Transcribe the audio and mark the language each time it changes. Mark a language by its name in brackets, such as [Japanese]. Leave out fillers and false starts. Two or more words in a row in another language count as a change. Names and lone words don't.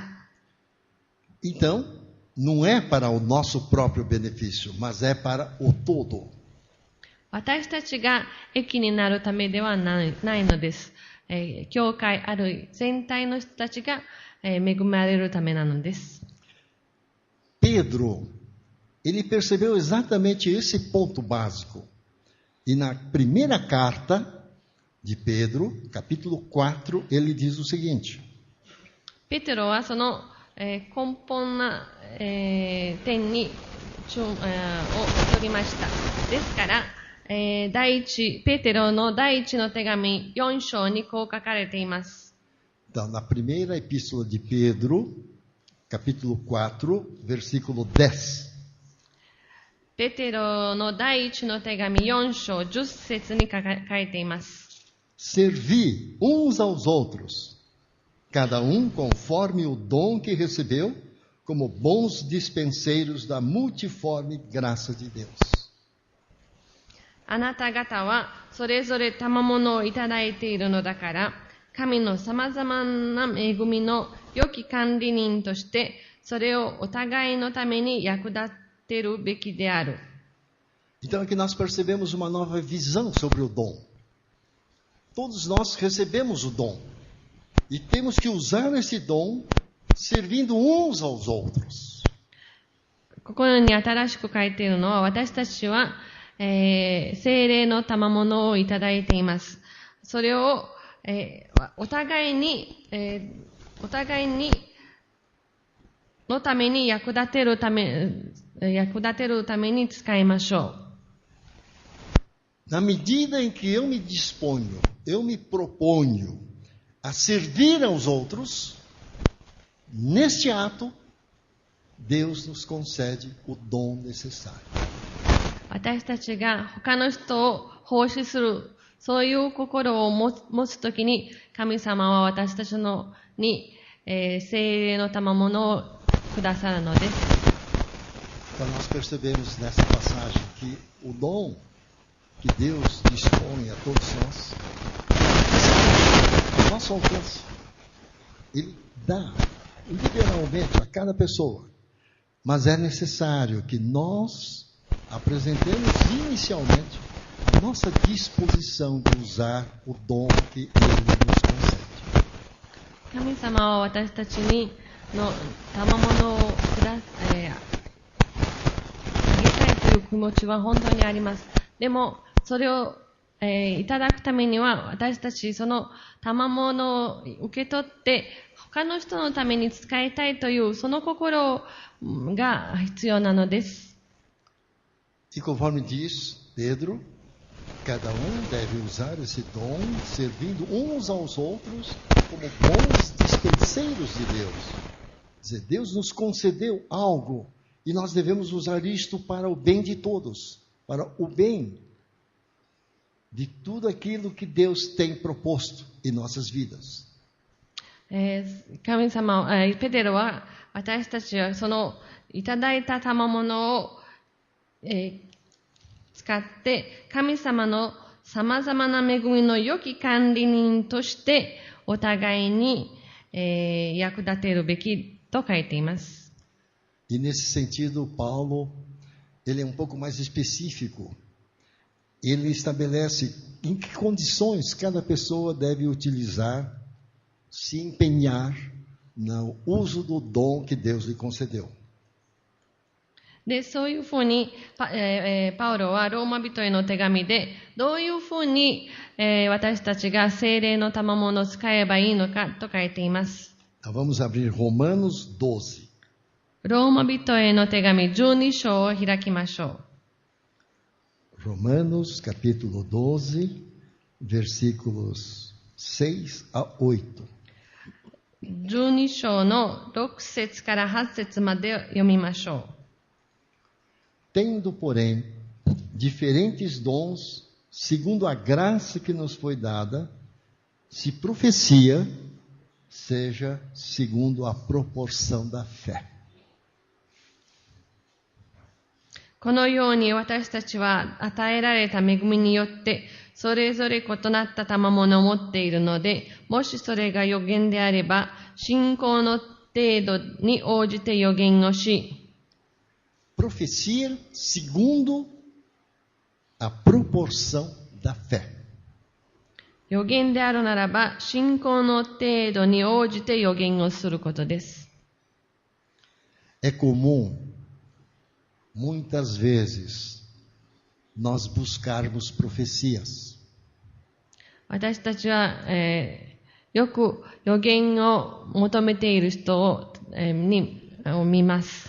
[Portuguese] Então, não é para o nosso próprio benefício, mas é para o todo. [Japanese] 私たちが益になるためではないのです。教会あるい全体の人たちが、恵まれるためなのです。 [Portuguese] Pedro, ele percebeu exatamente esse ponto básico. E na primeira carta de Pedro, capítulo 4, ele diz o seguinte. [Japanese] ペテロはその、根本な、点にを取りました。ですから、ペテロの第一の手紙4章にこう書かれています。 [Portuguese] Então, na primeira epístola de Pedro, capítulo 4, versículo 10. [Japanese] ペテロの第一の手紙4章10節に書いています。 [Portuguese] Servi uns aos outros, cada conforme o dom que recebeu, como bons dispenseiros da multiforme graça de Deus. [Japanese] あなた方はそれぞれ賜物をいただいているのだから、神の様々な恵みの良き管理人として、 それをお互いのために役立てるべきである。 [Portuguese] Então aqui nós percebemos uma nova visão sobre o dom. Todos nós recebemos o dom. E temos que usar esse dom servindo uns aos outros. [Japanese] ここに新しく書いているのは、私たちは、聖霊の賜物をいただいています。それを、お互いにのために役立てるために使いましょう。 [Portuguese] Na medida em que eu me disponho, eu me proponho a servir aos outros, neste ato, Deus nos concede o dom necessário. [Japanese] 私たちが他の人を奉仕する、そういう心を持つときに、神様は私たちに、聖霊の賜物をくださるのです。 [Portuguese] Então nós percebemos nessa passagem que o dom que Deus dispõe a todos nós, ao nosso alcance, Ele dá liberalmente a cada pessoa. Mas é necessário que nós apresentemos inicialmente a nossa disposição de usar o dom que Ele nos concede. [Japanese] 神様は私たちにの賜物をあげたいという気持ちは本当にあります。でも、それを、いただくためには、私たちその賜物を受け取って、他の人のために使いたいという、その心が必要なのです。 [Portuguese] E conforme diz Pedro, cada deve usar esse dom, servindo uns aos outros como bons dispenseiros de Deus. Quer dizer, Deus nos concedeu algo e nós devemos usar isto para o bem de todos, para o bem de tudo aquilo que Deus tem proposto em nossas vidas. [Japanese] 神様、ペテロは私たちはそのいただいた賜物を、使って神様の様々な恵みの良き管理人としてお互いに、役立てるべきと書いています。 [Portuguese] E nesse sentido, Paulo, ele é um pouco mais específico. Ele estabelece em que condições cada pessoa deve utilizar, se empenhar no uso do dom que Deus lhe concedeu. [Japanese] で、そういうふうに、パウロはローマ人への手紙で、どういうふうに、私たちが聖霊の賜物を使えばいいのかと書いています。 [Portuguese] Vamos abrir Romanos 12. [Japanese] ローマ人への手紙12章を開きましょう。 [Portuguese] Romanos capítulo 12, versículos 6 a 8. [Japanese] 12 章の6節から8節まで読みましょう。 [Portuguese] Tendo, porém, diferentes dons, segundo a graça que nos foi dada, se profecia, seja segundo a proporção da fé. [Japanese] このように私たちは与えられた恵みによって、それぞれ異なった賜物を持っているので、もしそれが預言であれば、信仰の程度に応じて預言をし、 [Portuguese] Profecia segundo a proporção da fé. [Japanese] 預言であるならば、信仰の程度に応じて預言をすることです。 [Portuguese] É comum, muitas vezes, nós buscarmos profecias. [Japanese] 私たちは、よく預言を求めている人を見ます。